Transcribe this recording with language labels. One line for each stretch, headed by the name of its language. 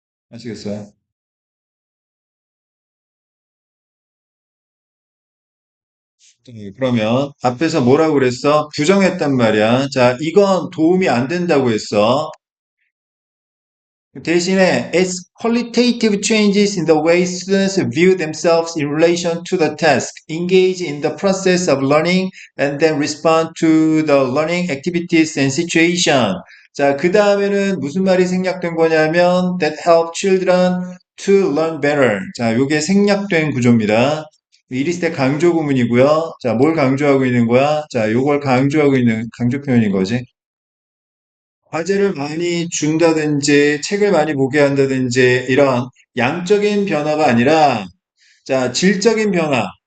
Korean: 아시겠어요? 그러면 앞에서 뭐라고 그랬어? 부정했단 말이야. 자, 이건 도움이 안 된다고 했어.
English: 대신에 it's qualitative changes in the way students view themselves in relation to the task, engage in the process of learning, and then respond to the learning activities and situation.
Korean: 자, 그 다음에는 무슨 말이 생략된 거냐면
English: that help children to learn better.
Korean: 자, 요게 생략된 구조입니다. 이리스 때 강조 구문이고요. 자, 뭘 강조하고 있는 거야? 자, 요걸 강조하고 있는 강조 표현인 거지. 과제를 많이 준다든지 책을 많이 보게 한다든지 이런 양적인 변화가 아니라 자, 질적인 변화.